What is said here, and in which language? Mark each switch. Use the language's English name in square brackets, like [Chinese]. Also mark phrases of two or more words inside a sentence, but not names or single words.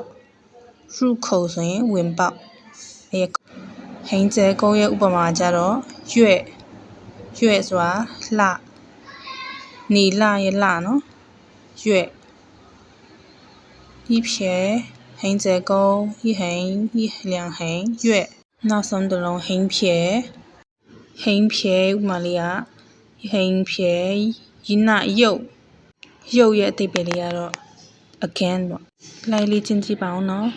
[Burmese] 入口ဆိုရင်ဝင်ပေါက်ဟင်းကျကုန်းရဲ့ဥပမာကြ တော့ရွက်ဆိုတာလှနေလှရဲ့လှနော်ရွက်一撇ဟင်းကျကုန်း [Chinese] 一横两横 [Burmese] ရွက်နောက်ဆုံးတစ်လုံးဟင်းဖြဲဥပမာလေးကဟင်းဖြဲ一နာရုပ်ရဲ့အဓိပ္ပာယ်လေးကတော့ again ပေါ့လိုက်လေးချင်းကြည့်ပါအောင်နော်